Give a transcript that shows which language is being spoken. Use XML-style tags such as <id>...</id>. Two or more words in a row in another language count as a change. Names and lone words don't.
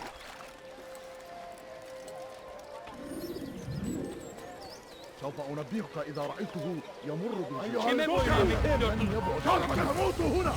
<ar>سوف أنبهك إذا رأيته يمر بنا.</ar> <tr>Kime boyun eğmek istiyorsun?</tr> <ar>سأموت هنا!</ar>